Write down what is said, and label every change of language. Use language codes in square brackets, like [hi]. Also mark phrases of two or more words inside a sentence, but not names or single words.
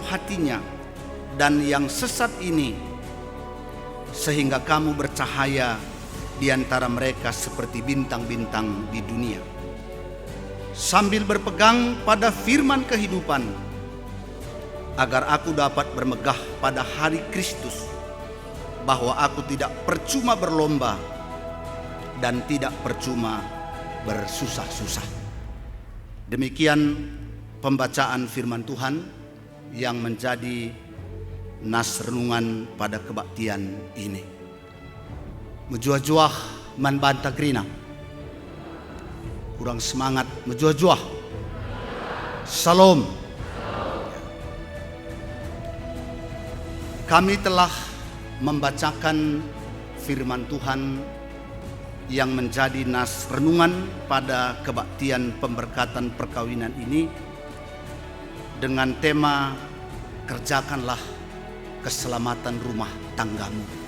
[id] hatinya dan yang sesat ini, sehingga kamu bercahaya di antara mereka seperti bintang-bintang di dunia, sambil berpegang pada firman kehidupan, agar aku dapat bermegah pada hari Kristus, bahwa aku tidak percuma berlomba dan tidak percuma bersusah-susah. Demikian pembacaan firman Tuhan yang menjadi nas renungan pada kebaktian ini. [btx] Mejuah-juah man banta grina. [id] Kurang semangat, mejuah-juah. Salam. Kami telah membacakan firman Tuhan yang menjadi nas renungan pada kebaktian pemberkatan perkawinan ini dengan tema kerjakanlah keselamatan rumah tanggamu.